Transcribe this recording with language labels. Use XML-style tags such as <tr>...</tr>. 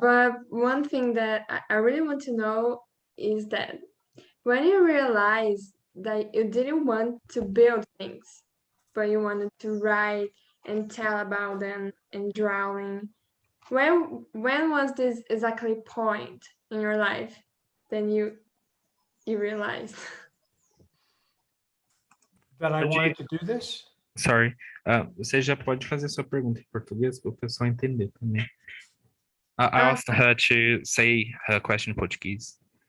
<en>But one thing that I really want to know is that when you realize that you didn't want to build things, but you wanted to write and tell about them and drawing, when was this exactly point in your life then you realized that I wanted to do this? Sorry.</en> <pt>Você já pode fazer sua pergunta em português para o pessoal entender também.</pt> <en>I asked her to say her question in Portuguese.</en>